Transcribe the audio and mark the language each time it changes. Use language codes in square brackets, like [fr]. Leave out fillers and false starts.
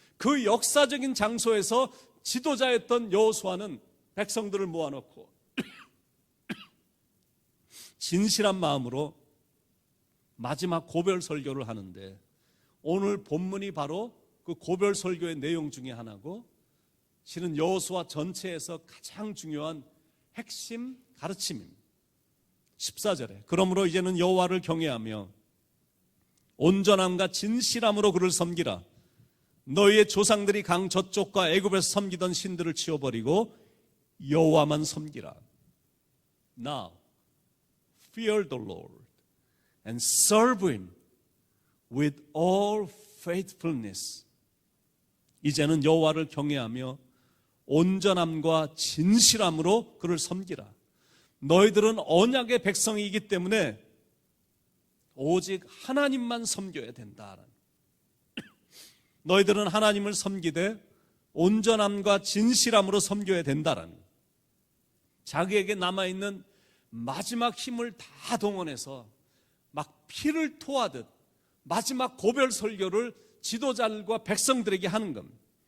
[ko] 그 역사적인 장소에서 지도자였던 여호수아는 백성들을 모아놓고 진실한 마음으로 마지막 고별 설교를 하는데 오늘 본문이 바로 그 고별 설교의 내용 중에 하나고 실은 여호수아 전체에서 가장 중요한 핵심 가르침입니다. 14절에 그러므로 이제는 여호와를 경외하며 온전함과 진실함으로 그를 섬기라. 너희의 조상들이 강 저쪽과 애굽에서 섬기던 신들을 치워버리고 여호와만 섬기라. [en] Now fear the Lord and serve him with all faithfulness. [ko] 이제는 여호와를 경외하며 온전함과 진실함으로 그를 섬기라. 너희들은 언약의 백성이기 때문에 오직 하나님만 섬겨야 된다. 너희들은 하나님을 섬기되 온전함과 진실함으로 섬겨야 된다라는 자기에게 남아있는 마지막 힘을 다 동원해서 막 피를 토하듯 마지막 고별 설교를 지도자들과 백성들에게 하는 겁니다.